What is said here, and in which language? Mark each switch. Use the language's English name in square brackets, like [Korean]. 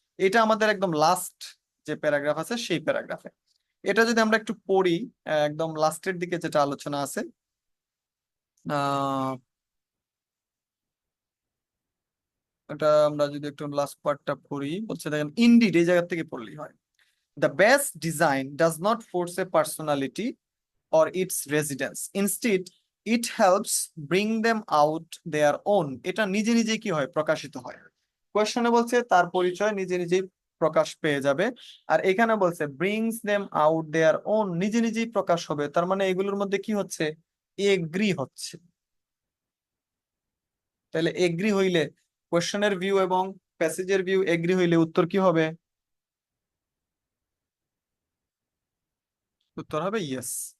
[Bangla] এটা আমাদের একদম লাস্ট যে প্যারাগ্রাফ আছে সেই প্যারাগ্রাফে। এটা যদি আমরা একটু পড়ি, একদম লাস্টের দিকে যেটা আলোচনা আছে, আহ এটা আমরা যদি একটু লাস্ট পার্টটা পড়ি, বলছে দেখেন ইনডিড, এই জায়গা থেকে পড়লেই হয়। [English] The best design does not force a personality or its residents. Instead, it helps bring them out their own. [Bangla] এটা নিজে নিজে কি হয়, প্রকাশিত হয়। কোয়েশ্চনে বলছে তার পরিচয় নিজে নিজেই প্রকাশ পেয়ে যাবে, আর এখানে বলছে [English] brings them out their own, [Bangla] নিজে নিজেই প্রকাশ হবে। তার মানে এগুলোর মধ্যে কি হচ্ছে, এগ্রি হচ্ছে। তাহলে এগ্রি হইলে, কোয়েশ্চনের ভিউ এবং প্যাসেজের ভিউ এগ্রি হইলে উত্তর কি হবে, উত্তর হবে ইয়েস।